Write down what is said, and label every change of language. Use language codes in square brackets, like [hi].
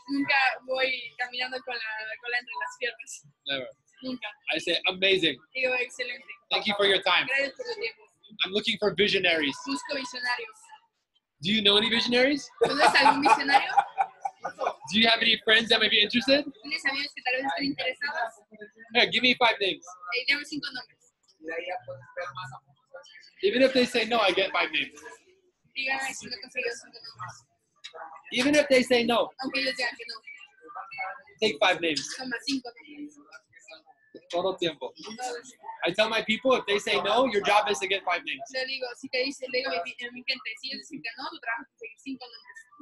[es] Nunca voy caminando con la cola entre las piernas. [en] Never. [es] Nunca. [en] I say, amazing. [es] Digo, excelente. [en] Thank you for your time. [es] Gracias por tu tiempo. [en] I'm looking for visionaries. [es] Busco visionarios. [en] Do you know any visionaries? [es] ¿Conoces algún visionario? [en] Do you have any friends that may be interested? [es] ¿Tienes amigos que tal vez estén interesados? [en] Here, give me 5 names. [es] Dame 5 nombres. [en] Even if they say no, I get 5 names. [es] Dígame si no consigo 5 nombres. [en] Even if they say no, [es] Aunque ellos digan que no. [en] take 5 names. [es] Toma 5 nombres. Todo tiempo. Todos. [en] I tell my people, if they say no, your job is to get 5 names. [es] Le digo, si te dice, le digo a mi gente, si ellos dicen que no, tu trabajo es conseguir 5 nombres.